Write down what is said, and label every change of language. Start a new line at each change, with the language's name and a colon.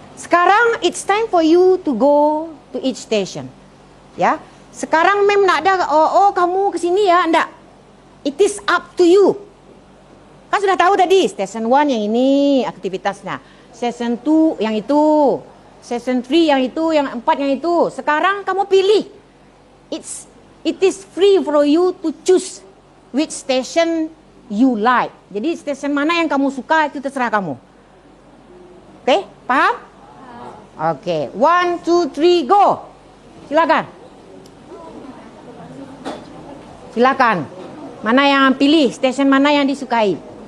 English: Sekarang it's time for you to go to each station.
Indonesian: Ya. Sekarang mem nak ada kamu ke sini ya, enggak.
English: It is up to you.
Indonesian: Kan sudah tahu tadi station 1 yang ini aktivitasnya. Station 2 yang itu. Station 3 yang itu, yang 4 yang itu. Sekarang kamu pilih.
English: It is free for you to choose which station you like.
Indonesian: Jadi station mana yang kamu suka itu terserah kamu. Oke, paham? Oke, 1, 2, 3, go. Silakan. Silakan. Mana yang pilih? Station mana yang disukai?